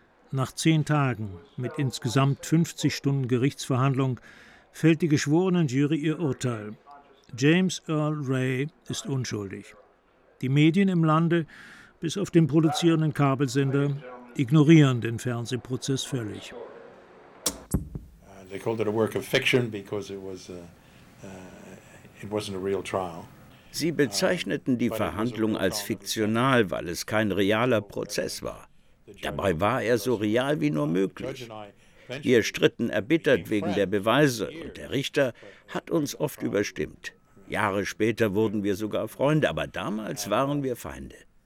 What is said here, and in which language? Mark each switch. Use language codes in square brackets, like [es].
[de] Nach 10 Tagen mit insgesamt 50 Stunden Gerichtsverhandlung fällt die Geschworenenjury ihr Urteil. James Earl Ray ist unschuldig. Die Medien im Lande, bis auf den produzierenden Kabelsender, ignorieren den Fernsehprozess völlig. [en] They called it a work of fiction because it wasn't a real trial. [de] Sie bezeichneten die Verhandlung als fiktional, weil es kein realer Prozess war. Dabei war er so real wie nur möglich. Wir stritten erbittert wegen der Beweise und der Richter hat uns oft überstimmt. Jahre später wurden wir sogar Freunde, aber damals waren wir Feinde.